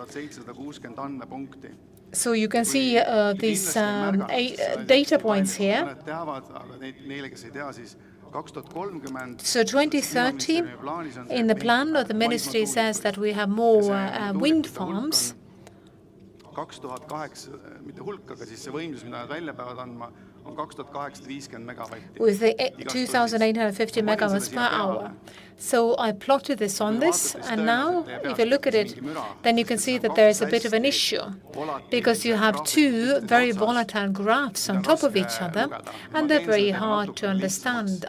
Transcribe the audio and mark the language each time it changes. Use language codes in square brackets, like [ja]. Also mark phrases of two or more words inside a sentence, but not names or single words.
[en] So you can see these data points here. So 2030, in the plan of the ministry says that we have more wind farms. 2008, [et] mitte hulk, aga siis see võimsus, mida nad välja peavad andma, on 2850 megavatti. [en] With the 2,850 megawatts per hour. So I plotted this on this, and now if you look at it, then you can see that there is a bit of an issue, because you have two very volatile graphs on top of each other, and they're very hard to understand.